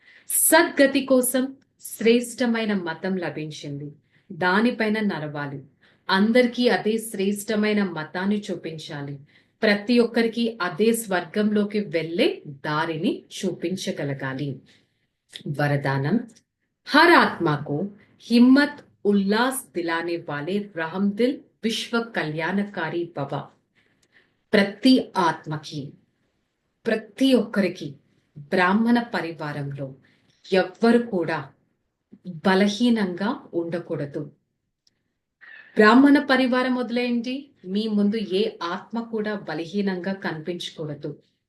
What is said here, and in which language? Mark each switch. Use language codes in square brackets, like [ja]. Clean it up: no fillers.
[te] సద్గతి కోసం శ్రేష్టమైన మతం లభించింది, దానిపైన నడవాలి. అందరికీ అదే శ్రేష్టమైన మతాన్ని చూపించాలి. ప్రతి ఒక్కరికి అదే స్వర్గంలోకి వెళ్ళే దారిని చూపించగలగాలి. [hi] वरदानम, हर आत्मा को हिम्मत उल्लास दिलाने वाले रहमदिल विश्व कल्याणकारी भव. [te] ప్రతి ఆత్మకి, ప్రతి ఒక్కరికి బ్రాహ్మణ పరివారంలో ఎవ్వరు కూడా బలహీనంగా ఉండకూడదు. బ్రాహ్మణ పరివారం మొదలైంది, మీ ముందు ఏ ఆత్మ కూడా బలహీనంగా కనిపించకూడదు.